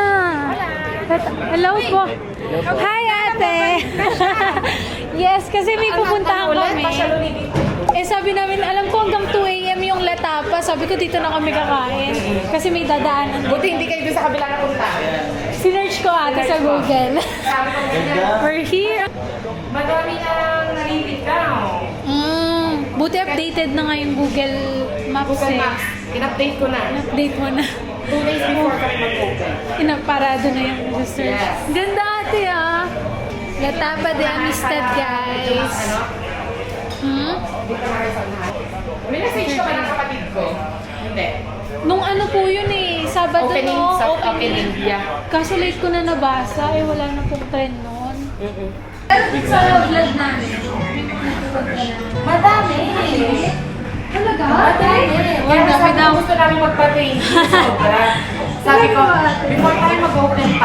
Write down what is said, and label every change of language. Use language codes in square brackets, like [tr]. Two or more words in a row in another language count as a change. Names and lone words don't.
[tl] Hello po. Hi, ate. Yes, kasi may pupuntahan kami. Eh, sabi namin, alam ko hanggang 2 a.m. yung La Tapa. Sabi ko, dito na kami kakain. Kasi may dadaanan. Buti hindi kayo doon sa kabila na punta. Sinerch ko ate sa Google. [en] We're here. [tl] Madami nang nalilitaw. Buti updated na nga yung Google Maps. Google eh. Maps. In-update ko na. Update mo na. [en] 2 days before [tl] kami mag-open. Inaparado na yung research. Yes. Ganda ate ah. La Tapa de Amistad, guys. Ano? Dito na rin sa lahat. May message ka ba ng kapatid ko? Hindi. Nung ano po yun eh, Sabado Opening, no? [en] soft opening. Yeah. [tl] Kaso late ko na nabasa, eh wala na pong trend noon. Sa vlog namin, Madami. talaga? Kaya sabi daw gusto namin magpa-train. Sabi ko, before tayo mag-open pa.